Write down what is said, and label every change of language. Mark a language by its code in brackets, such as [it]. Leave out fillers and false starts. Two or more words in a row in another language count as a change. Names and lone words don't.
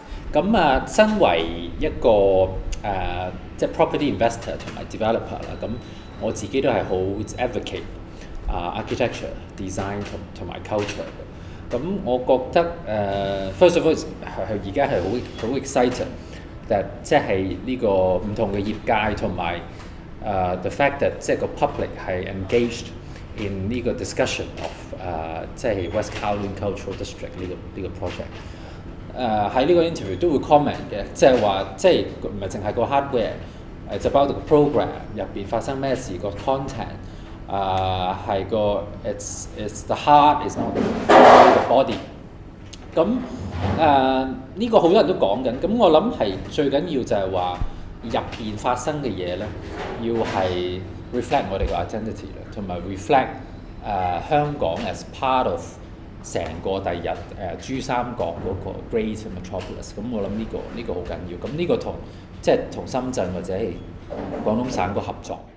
[yue] 咁身為一個即係 [en] property investor [yue] 同埋 developer 啦，咁我自己都係好 [en] advocate architecture、design [yue] 同埋 culture 嘅。咁我覺得 [en] first of all [yue] 而家係好 [en] excited that [yue] 即係呢個唔同嘅業界同埋 [en] the fact that [yue] 即係個 public 係 [en] engaged in [yue] 呢個 [en] discussion of [yue] 即係 West Kowloon Cultural District 呢個 project。喺呢個 interview 都會 comment 嘅，即係話即係唔係淨係個 hardware，就包括個 program 入邊發生咩事，個 content 係個 [en] it's the heart is not the body。 [yue] 咁呢個好多人都講緊，咁我諗係最緊要就係話入邊發生嘅嘢咧，要係 reflect 我哋個 identity 啦，同埋 reflect 香港 [en] as part of [yue] 成個第日珠三角嗰個 Great Metropolis。咁我諗呢個好緊要。咁呢個同即係同深圳或者係廣東省個合作。